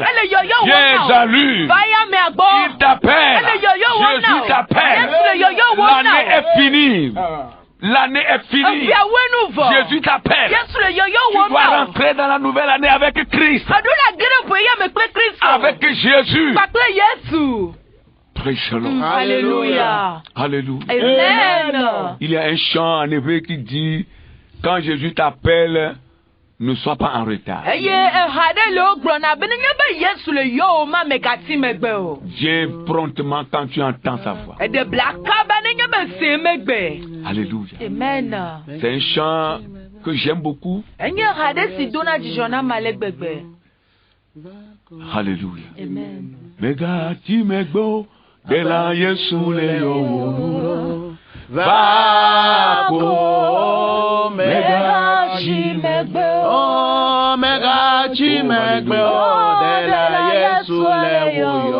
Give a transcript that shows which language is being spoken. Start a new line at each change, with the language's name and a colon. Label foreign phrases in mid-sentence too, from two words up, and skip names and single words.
French: Viens à lui. Il t'appelle. Jésus t'appelle. L'année est finie. L'année est finie. Jésus t'appelle. Tu dois rentrer dans la nouvelle année avec Christ. Avec Jésus.
English: Praise the Lord.
French: Alléluia. Alléluia. Amen. Il y a un chant en effet qui dit, quand Jésus t'appelle, ne sois pas en retard. Viens promptement quand tu entends sa voix. Alléluia. Amen. C'est un chant que j'aime beaucoup. Alléluia. Amen.
Ewe: Megati megbo de la Yesu le yo. Vako megati megbo. Oh, megati megbo de la Yesu le yo.